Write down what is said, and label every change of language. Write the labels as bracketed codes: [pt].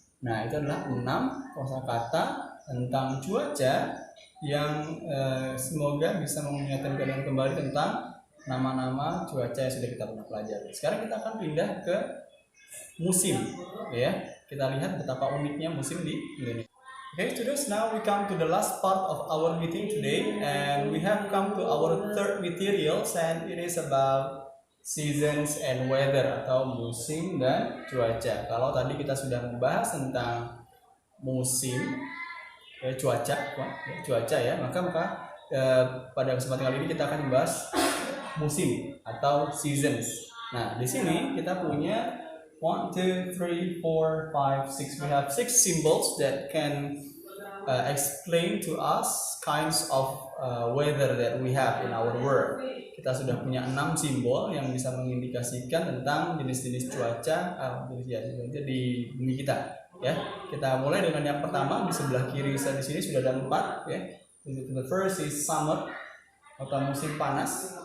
[id] Nah, itu adalah 6 kosakata tentang cuaca yang semoga bisa mengingatkan kalian kembali tentang nama-nama cuaca yang sudah kita pernah pelajari. Sekarang kita akan pindah ke musim, ya. Kita lihat betapa uniknya musim di Indonesia. [en] Okay, students, now we come to the last part of our meeting today, and we have come to our third materials, and it is about seasons and weather [id] atau musim dan cuaca. Kalau tadi kita sudah membahas tentang musim, cuaca ya, maka pada kesempatan kali ini kita akan membahas musim atau seasons. Nah, di sini kita punya [en] 1, 2, 3, 4, 5, 6. We have 6 symbols that can explain to us kinds of weather that we have in our world. [id] Kita sudah punya 6 simbol yang bisa mengindikasikan tentang jenis-jenis cuaca di bumi kita. Ya, kita mulai dengan yang pertama di sebelah kiri di sini sudah ada 4. [en] Ya, the first is summer [id] atau musim panas.